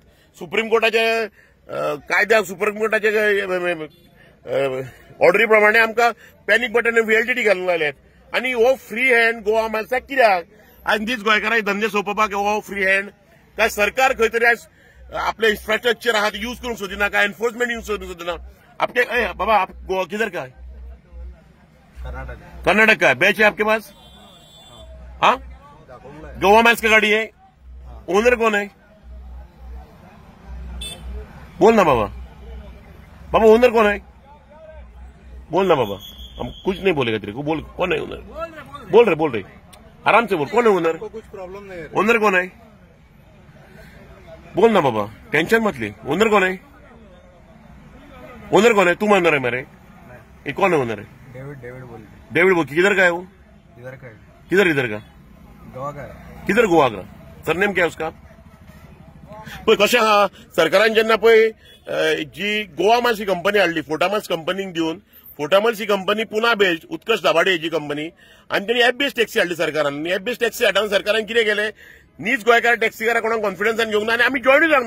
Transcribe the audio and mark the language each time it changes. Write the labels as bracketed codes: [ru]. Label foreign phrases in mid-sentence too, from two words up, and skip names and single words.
[kok] सुप्रीम कोर्टाचे कायद्याक, सुप्रीम कोर्टाचे ऑर्डरी प्रमाणे आमकां [en] panic button [kok] आनी व्हीएलटीटी घालूंक लायल्यात. आणि हो [en] free hand [kok] गोवा माणसाक कित्याक? आनी दीस गोंयकारांक धंदे सोंपोवपाक हो [en] free hand? [kok] काय सरकार खंय तरी आज आपले इन्फ्रास्ट्रक्चर आहा ते यूज करूंक सोदिना, काय एन्फोर्समेंट यूज करूंक सोदिना. [hi] आपके बाबा आप किधर का है? कर्नाटक का है. बैच है आपके पास? हाँ, गोवा माइल्स की गाड़ी है. ओनर कौन है? बोल ना बाबा. बाबा ओनर कौन है? बोल ना बाबा. हम कुछ नहीं बोलेगा तेरे को. बोल कौन है ओनर? बोल रहे आराम से बोल. कौन है ओनर? कुछ प्रॉब्लम नहीं है. ओनर कौन है? बोल ना बाबा, टेंशन मत ले. ओनर कौन है? ओनर कौन है? तुम ओनर है मेरे? ये कौन है ओनर है? डेविड बोल. किधर का है वो? इधर का है. किधर का? गोवा का है. किधर गोवा का? सरनेम क्या है उसका? [kok] पळय कशें आहा, सरकारान जेन्ना पळय जी गोवा मार्स ही कंपनी हाडली, फोटामार्स कंपनीक दिवन, फोटामार्स ही कंपनी पुना बेस्ड उत्कर्ष दाभाडे हेची कंपनी, आणि त्यांनी [en] app based taxi [kok] हाडली सरकारान. [en] app based taxi [kok] हाडून सरकारान कितें केलें, नीज गोंयकार टॅक्सीकारां कोणाक कॉन्फिडन्सान घेवंक ना, आनी आमी जॉयनूय जावंक ना.